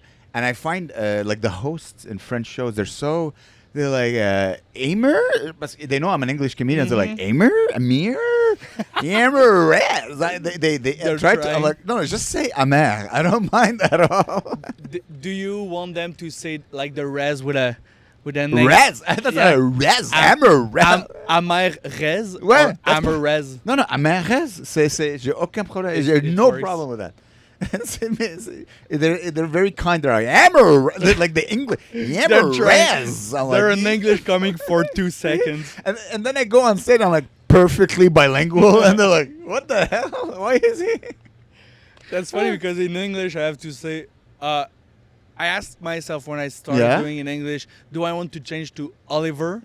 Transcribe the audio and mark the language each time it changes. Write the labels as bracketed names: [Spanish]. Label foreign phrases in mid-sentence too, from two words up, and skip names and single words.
[English] And I find like the hosts in French shows, they're like, Amer? They know I'm an English comedian. They're like, Amer? Amir? Amer? They try to. I'm like, no, just say Amer. I don't mind at all. Do you want them to say like the res with a name? Res? That's not a res. Amer res. Amer res? Ouais. Amer res? Non, Amer res. [French] J'ai aucun problème. [English] J'ai no problem with that. They're very kind. They're like, Amber, like the English. They're in English coming for 2 seconds. And then I go on stage, I'm like perfectly bilingual. And they're like, what the hell? Why is he? That's funny because in English, I have to say, I asked myself when I started doing in English, do I want to change to Oliver?